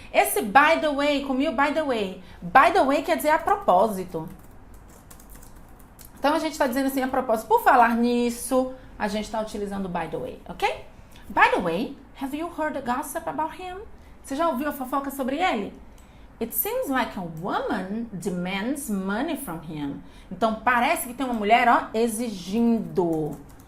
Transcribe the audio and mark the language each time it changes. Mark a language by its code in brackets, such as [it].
[en] Esse by the way, comigo by the way. [pt] By the way quer dizer a propósito. Então a gente está dizendo assim a propósito. Por falar nisso, a gente está utilizando by the way, ok? [en] By the way, have you heard the gossip about him? [pt] Você já ouviu a fofoca sobre ele? [en] It seems like a woman demands money from him. [pt] Então parece que tem uma mulher, exigindo.